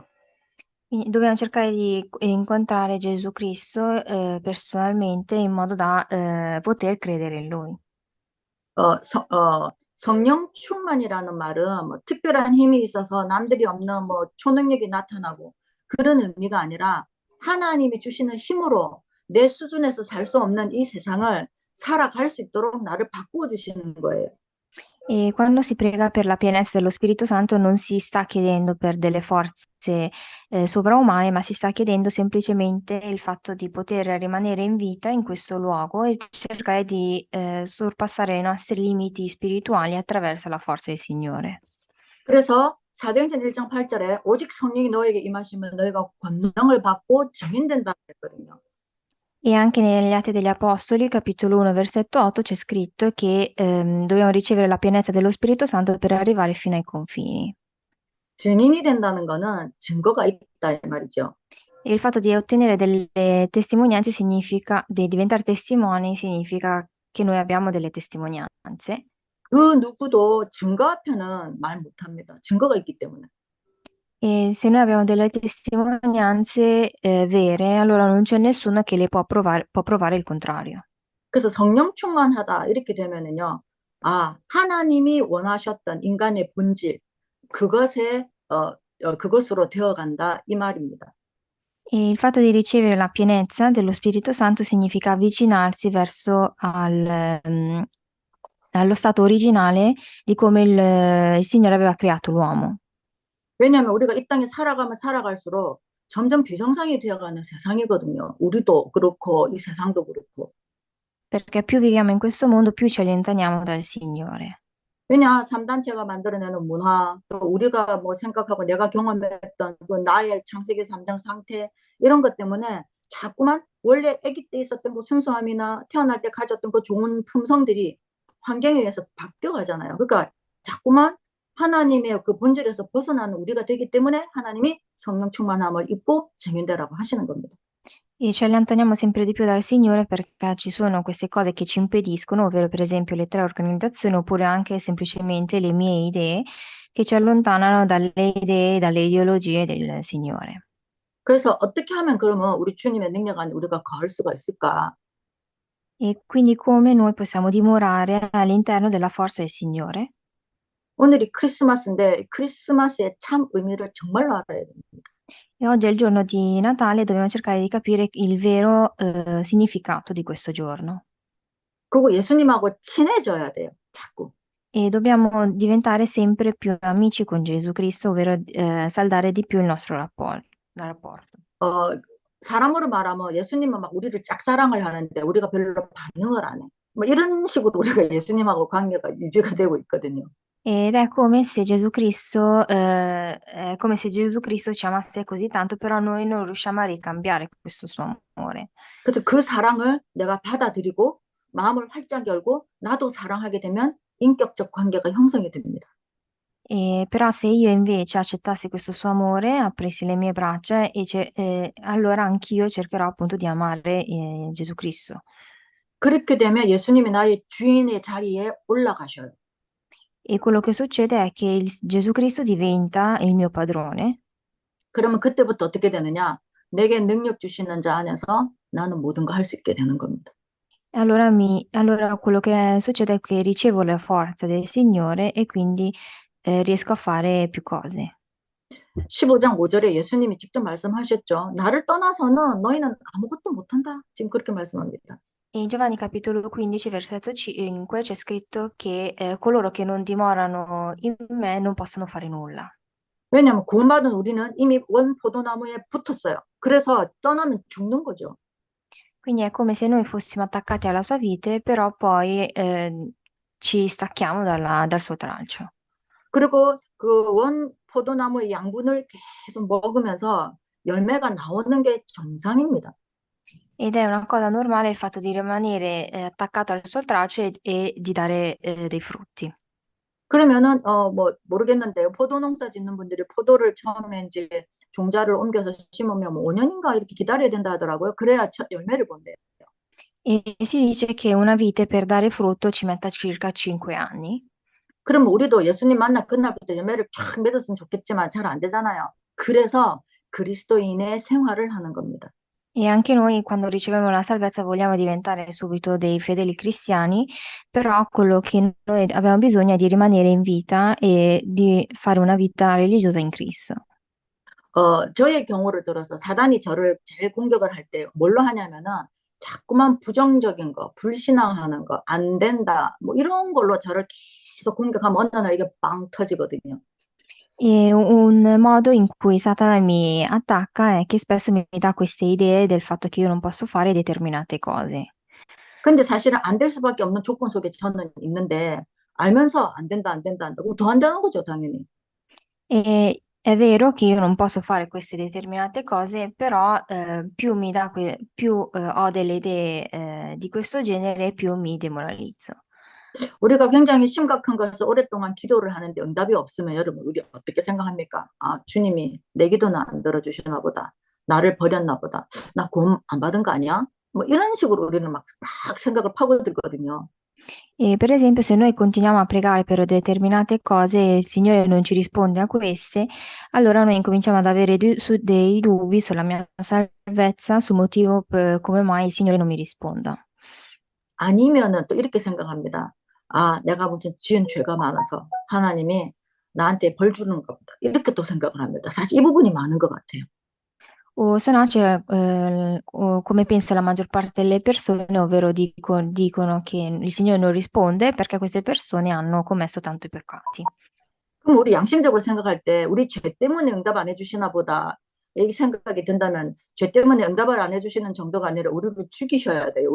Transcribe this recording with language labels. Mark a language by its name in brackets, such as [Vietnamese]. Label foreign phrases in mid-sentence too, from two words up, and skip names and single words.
[Italian] Quindi dobbiamo cercare di incontrare Gesù Cristo, personalmente in modo da, poter credere in Lui. [Korean] 성령 충만이라는 말은 뭐 특별한 힘이 있어서 남들이 없는 뭐 초능력이 나타나고 그런 의미가 아니라 하나님이 주시는 힘으로 내 수준에서 살 수 없는 이 세상을 살아갈 수 있도록 나를 바꾸어 주시는 거예요. [Italian] E quando si prega per la pienezza dello Spirito Santo non si sta chiedendo per delle forze, sovraumane, ma si sta chiedendo semplicemente il fatto di poter rimanere in vita in questo luogo e cercare di, sorpassare i nostri limiti spirituali attraverso la forza del Signore. [Korean] 그래서 사도행전 1장 8절에 오직 성령이 너에게 임하시면 너희가 권능을 받고 증인된다 그랬거든요. [Italian] E anche negli Atti degli Apostoli, capitolo 1, versetto 8, c'è scritto che dobbiamo ricevere la pienezza dello Spirito Santo per arrivare fino ai confini. [Korean] 증인이 된다는 거는 증거가 있다 이 말이죠. [Italian] E il fatto di ottenere delle testimonianze significa, di diventare testimoni significa che noi abbiamo delle testimonianze. [Korean] 그 누구도 증거 앞에는 말 못합니다. 증거가 있기 때문에. [Italian] E se noi abbiamo delle testimonianze vere, allora non c'è nessuno che le può provare il contrario. [Korean] 그래서 성령 충만하다 이렇게 되면은요. 아, 하나님이 원하셨던 인간의 본질 그것에 그것으로 되어간다 이 말입니다. [Italian] E il fatto di ricevere la pienezza dello Spirito Santo significa avvicinarsi verso allo stato originale di come il Signore aveva creato l'uomo. [Korean] 왜냐하면 우리가 이 땅에 살아가면 살아갈수록 점점 비정상이 되어가는 세상이거든요. 우리도 그렇고 이 세상도 그렇고. [Italian] Perché più viviamo in questo mondo, più ci allontaniamo dal Signore. [Korean] 왜냐, 3단체가 만들어내는 문화, 또 우리가 뭐 생각하고 내가 경험했던 그 나의 창세기 3장 상태, 이런 것 때문에 자꾸만 원래 아기 때 있었던 그 순수함이나 태어날 때 가졌던 그 좋은 품성들이 환경에 의해서 바뀌어가잖아요. 그러니까 자꾸만 하나님의 그 본질에서 벗어나는 우리가 되기 때문에 하나님이 성령 충만함을 입고 증인되라고 하시는 겁니다. [Italian] E ci allontaniamo sempre di più dal Signore perché ci sono queste cose che ci impediscono, ovvero per esempio le tre organizzazioni, oppure anche semplicemente le mie idee, che ci allontanano dalle idee, dalle ideologie del Signore. [Korean] 그래서 어떻게 하면 그러면 우리 주님의 능력 안에 우리가 거할 수가 있을까? [Italian] E quindi come noi possiamo dimorare all'interno della forza del Signore? [Korean] 오늘이 크리스마스인데 크리스마스의 참 의미를 정말로 알아야 됩니다. [Italian] E oggi è il giorno di Natale, dobbiamo cercare di capire il vero significato di questo giorno. [Korean] 그리고 예수님하고 친해져야 돼요. 자꾸. [Italian] E dobbiamo diventare sempre più amici con Gesù Cristo, ovvero saldare di più il nostro rapporto. [Korean] 어, 사람으로 말하면 예수님은 막 우리를 짝사랑을 하는데 우리가 별로 반응을 안 해. 뭐 이런 식으로 우리가 예수님하고 관계가 유지가 되고 있거든요. [Italian] Ed è come se Gesù Cristo, è come se Gesù Cristo ci amasse così tanto, però noi non riusciamo a ricambiare questo suo amore. [Korean] 그래서 그 사랑을 내가 받아들이고 마음을 활짝 열고 나도 사랑하게 되면 인격적 관계가 형성이 됩니다. [Italian] Però se io invece accettassi questo suo amore, aprissi le mie braccia, allora anch'io cercherò appunto di amare Gesù Cristo. [Korean] 그렇게 되면 예수님이 나의 주인의 자리에 올라가셔요. [Italian] E quello che succede è che Gesù Cristo diventa il mio padrone. [Korean] 그러면 그때부터 어떻게 되느냐? 내게 능력 주시는 자 안에서 나는 모든 거 할 수 있게 되는 겁니다. [Italian] Allora quello che succede è che ricevo la forza del Signore e quindi riesco a fare più cose. [Korean] 15장 5절에 예수님이 직접 말씀하셨죠. 나를 떠나서는 너희는 아무것도 못한다. 지금 그렇게 말씀합니다. [Italian] E in Giovanni capitolo 15, versetto 5 c'è scritto che coloro che non dimorano in me non possono fare nulla. [Korean] 왜냐하면 구원받은 우리는 이미 원 포도나무에 붙었어요. 그래서 떠나면 죽는 거죠. [Italian] Quindi è come se noi fossimo attaccati alla sua vite, però poi ci stacchiamo dal suo tralcio. [Korean] 그리고 그 원 포도나무의 양분을 계속 먹으면서 열매가 나오는 게 정상입니다. [Italian] Ed è una cosa normale il fatto di rimanere attaccato al suo tralcio e di dare dei frutti. [Korean] 그러면은 뭐 모르겠는데요. 포도 농사 짓는 분들이 포도를 처음에 이제 종자를 옮겨서 심으면 뭐 5년인가 이렇게 기다려야 된다 하더라고요. 그래야 첫 열매를 본대요. [Italian] E si dice che una vite per dare frutto ci metta circa 5 anni. [Korean] 그러면 우리도 예수님 만나 그날부터 열매를 쫙 맺었으면 좋겠지만 잘 안 되잖아요. 그래서 그리스도인의 생활을 하는 겁니다. [Italian] E anche noi, quando riceviamo la salvezza, vogliamo diventare subito dei fedeli cristiani, però quello che noi abbiamo bisogno è di rimanere in vita e di fare una vita religiosa in Cristo. [Korean] 저의 경우를 들어서 사단이 저를 제일 공격을 할 때 뭘로 하냐면은 자꾸만 부정적인 거, 불신앙하는 거, 안 된다, 뭐 이런 걸로 저를 계속 공격하면 어느 날 이게 빵 터지거든요. [Italian] E un modo in cui Satana mi attacca è che spesso mi dà queste idee del fatto che io non posso fare determinate cose. [Korean] 근데 사실은 안 될 수밖에 없는 조건 속에 저는 있는데 알면서 안 된다, 안 된다, 한다고 더 안 되는 거죠, 당연히. [Italian] E è vero che io non posso fare queste determinate cose, però più mi dà più ho delle idee di questo genere, più mi demoralizzo. [Korean] 우리가 굉장히 심각한 것을 오랫동안 기도를 하는데 응답이 없으면 여러분 우리 어떻게 생각합니까? 아, 주님이 내 기도는 안 들어주시나 보다. 나를 버렸나 보다. 나 구원 안 받은 거 아니야? 뭐 이런 식으로 우리는 막 생각을 파고들거든요. [Italian] E per esempio, se noi continuiamo a pregare per determinate cose e il Signore non ci risponde a queste, allora noi incominciamo ad avere dei dubbi sulla mia salvezza, sul motivo per come mai il Signore non mi risponda. [Korean] 아니면은 또 이렇게 생각합니다. 아, 내가 무슨 지은 죄가 많아서 하나님이 나한테 벌 주는 것보다 이렇게 또 생각을 합니다. 사실 이 bu분이 많은 것 같아요. [Italian] O se no c'è, come pensa la maggior parte delle persone, ovvero dicono che il Signore non risponde perché queste persone hanno commesso tanti peccati. [Korean] 그럼 우리 양심적으로 생각할 때 우리 죄 때문에 응답 안 해주시나 보다 이 생각이 든다면 죄 때문에 응답을 안 해주시는 정도가 아니라 우리를 죽이셔야 돼요.